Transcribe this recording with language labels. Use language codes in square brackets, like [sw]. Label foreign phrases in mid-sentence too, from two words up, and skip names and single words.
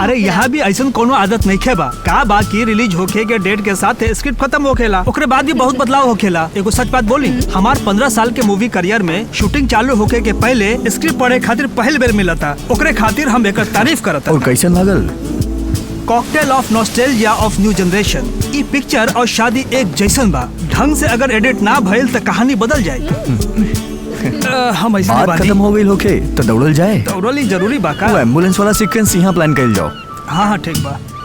[bho] अरे यहाँ भी ऐसा कोनो आदत नहीं खे बा। का बा की रिलीज होके के डेट के साथ स्क्रिप्ट खत्म होखेला, ओकरे बाद भी बहुत बदलाव होखेला। एगो सच बात बोली, हमार 15 साल के [en] movie career [bho] में शूटिंग चालू होके के पहले स्क्रिप्ट पढ़े खातिर पहल बेर मिला था। ओकरे खातिर हम एकर तारीफ करत। और कैसन लागल? [en] Cocktail of nostalgia of new generation. [bho] ई पिक्चर और शादी एक जैसन बा। ढंग से अगर एडिट ना भइल तो कहानी बदल जाए। हम ऐसे बात खत्म हो गई होके तो दौड़ल जाए। दौड़ल जरूरी बा का? वो एम्बुलेंस वाला सीक्वेंस यहाँ प्लान कइल जाओ। हाँ ठीक बा।